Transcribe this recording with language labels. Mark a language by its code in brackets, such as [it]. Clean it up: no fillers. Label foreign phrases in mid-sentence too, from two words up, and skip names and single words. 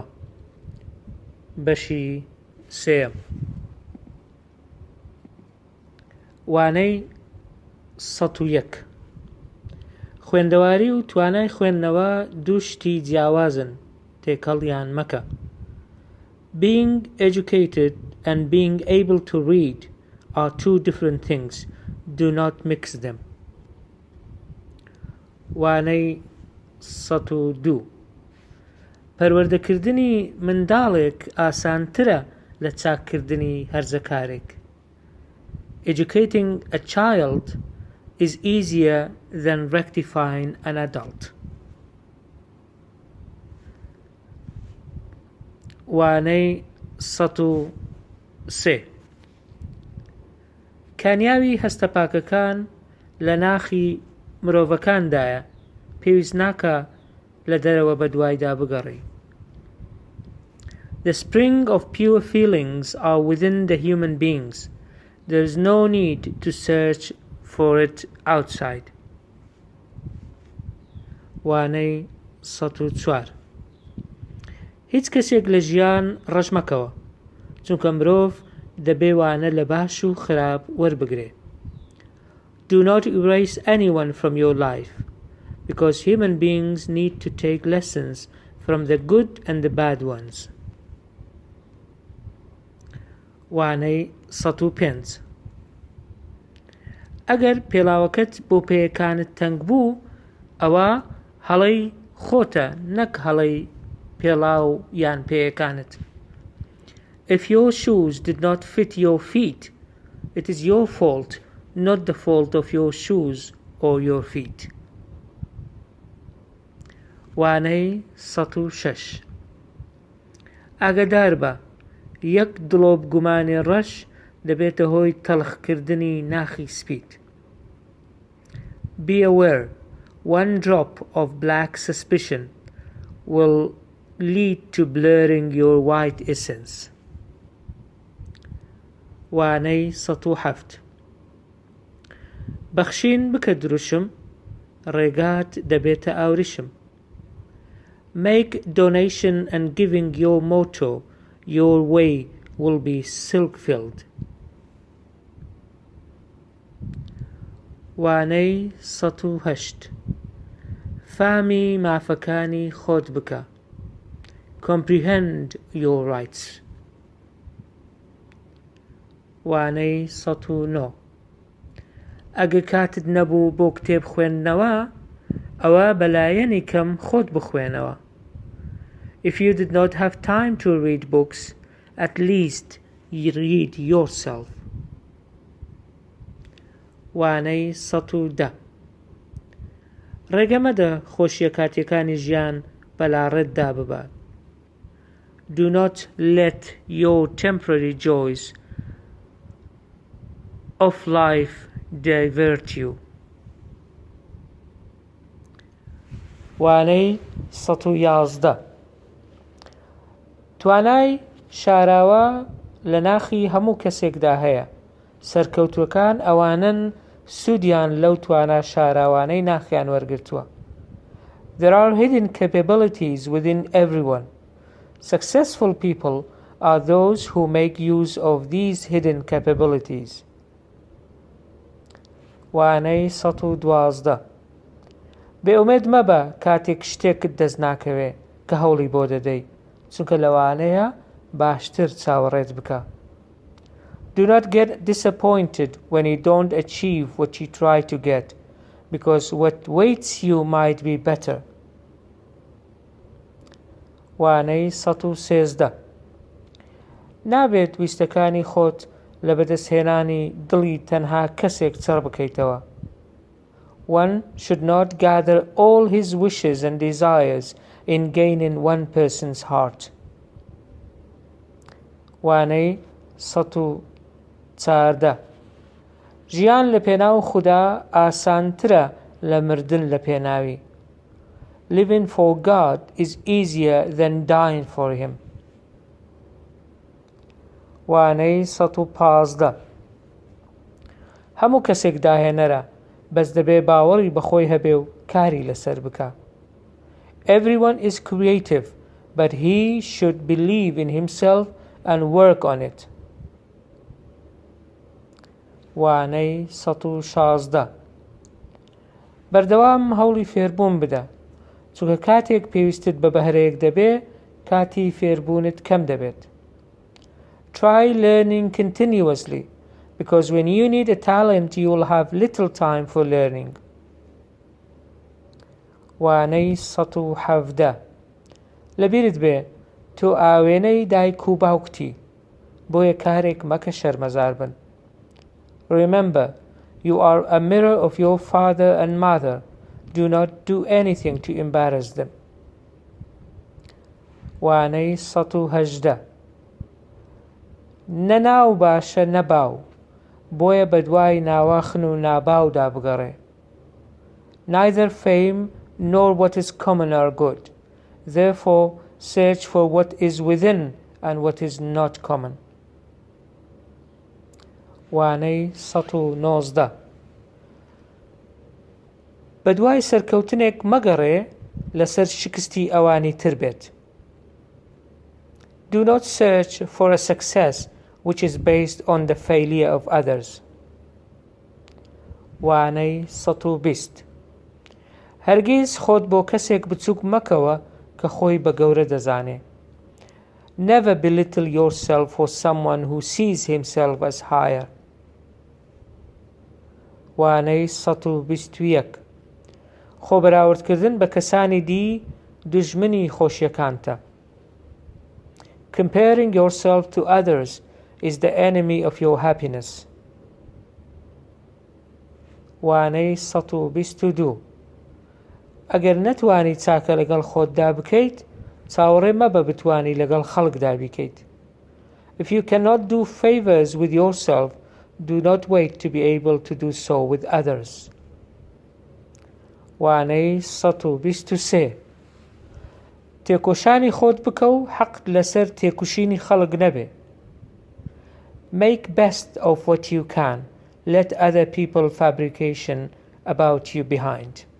[ckb] بەشی ٣. وانەی ١٠١ خوێندەواری و توانای خوێندنەوە دوو شتی جیاوازن، تێکەڵیان مەکە. [en] Being educated and being able to read are two different things. Do not mix them. [ckb] وانەی ١٠٢ پەروەردەکردنی منداڵێک ئاسانترە لە چاککردنی هەرزەکارێک. [en] Educating a child is easier than rectifying an adult. [ckb] وانەی ١٠٣ کامیاوی هەستەپاکەکان لە ناخی مرۆڤەکاندایە، پێویست ناکە لە دەرەوە بەدوایدا بگەڕی. [en] The spring of pure feelings are within the human beings. There is no need to search for it outside. [ckb] وانەی ١٠٤ هیچ کەسێک لە ژیان ڕەش مەکەوە، چونکە مرۆڤ دەبێ وانە لە باش و خراپ وەربگرێ. [en] Do not erase anyone from your life, because human beings need to take lessons from the good and the bad ones. [ckb] وانەی ١٠٥ ئەگەر پێڵاوەکەت بۆ پێیەکانت تەنگ بوو، ئەوە هەڵەی خۆتە، نەک هەڵەی پێڵاو یان پێیەکانت. [en] If your shoes did not fit your feet, it is your fault, not the fault of your shoes or your feet. [ckb] وانەی ١٠٦ ئاگادار بە، یەک دڵۆبگومانی ڕەش دەبێتە هۆی تەڵخکردنی ناخی سپیت. [en] Be aware, one drop of black suspicion will lead to blurring your white essence. [ckb] وانەی ١٠٧ بەخشین بکە دروشم، ڕێگات دەبێتە ئاوریشم. [en] Make donation and giving your motto. Your way will be silk-filled. [ckb] وانەی ١٠٨ فامی مافەکانی خۆت بکە. [en] Comprehend your rights. [ckb] وانەی ١٠٩ ئەگە کاتت نەبوو بۆ کتێب خوێندنەوە، ئەوە بەلایەنی کەم خۆت بخوێنەوە. [en] If you did not have time to read books, at least you read yourself. [ckb] وانەی ١١٠ ڕێگەمەدە خۆشیە کاتیەکانی ژیان بەلاڕێتدا ببات. [en] Do not let your temporary joys of life divert you. [ckb] وانەی ١١١ توانای شاراوە لە ناخی هەموو کەسێکدا هەیە. سەرکەوتووەکان ئەوانن سوودیان لەو توانە شاراوانەی ناخیان وەرگرتووە. [en] There are hidden capabilities within everyone. Successful people are those who make use of these hidden capabilities. [ckb] وانەی ١١٢ بێئومێد مەبە کاتێک شتێکت دەست ناکەوێ کە هەوڵی بۆ دەدەی، چونکە لەوانەیە باشتر چاوەڕێت بکە. [en] Do not get disappointed when you don't achieve what you try to get, because what waits you might be better. [ckb] وانەی ١١٣ نابێت ویستەکانی خۆت لە بەدەستهێنانی دڵی تەنها کەسێک چڕ بکەیتەوە. [en] One should not gather all his wishes and desires in gaining one person's heart. [ckb] وانەی 114 ژیان لە پێناو خودا ئاسانترە لە مردن لە پێناوی. [en] Living for God is easier than dying for him. [ckb] وانەی 115 هەموو کەسێک داهێنەرە بەس دەبێ باوەڕی بەخۆی هەبێ و کاری لەسەر بکە. [en] Everyone is creative, but he should believe in himself and work on it. [ckb] وانەی 116 بەردەوام هەوڵی فێربوون بدە، چونکە کاتێک پێویستت بە بەهرەیەک دەبێ کاتی فێربوونت کەم دەبێت. [en] Try learning continuously, because when you need a talent you will have little time for learning. [ckb] وانەی 117 لەبیرت بێ تۆ ئاوێنەی دایک و باوکتی، بۆیە کارێک مەکە شەرمەزار بن. [en] Remember, you are a mirror of your father and mother. Do not do anything to embarrass them. [ckb] وانەی 118 نەناو باشە نەباو، بۆیە بەدوای ناواخن و ناباودا بگەڕێ. [en] Neither fame nor what is common are good. Therefore, search for what is within and what is not common. [ckb] وانەی 119 بەدوای سەرکەوتنێک مەگەڕێ لەسەر شکستی ئەوانی تر بێت. [en] Do not search for a success which is based on the failure of others. [ckb] وانەی 120 هەرگیز خۆت بۆ کەسێک بچووک مەکەوە کە خۆی بە گەورە دەزانێ. [en] Never belittle yourself for someone who sees himself as higher. [ckb] وانەی 121 خۆبەراوردکردن بە کەسانی دی دوژمنی خۆشیەکانتە. [en] Comparing yourself to others is the enemy of your happiness. [ckb] وانەی 122 ئەگەر نەتوانی چاکە لەگەڵ خۆتدا بکەیت، چاوەڕێ مەبە بتوانی لەگەڵ خەڵکدا بیکەیت. [en] If you cannot do favors with yourself, do not wait to be able to do so with others. [ckb] وانەی 123 تێکۆشانی خۆت بکە و حەقت لەسەر تێکوشینی خەڵک نەبێ. [en] Make best of what you can. Let other people fabrication about you behind.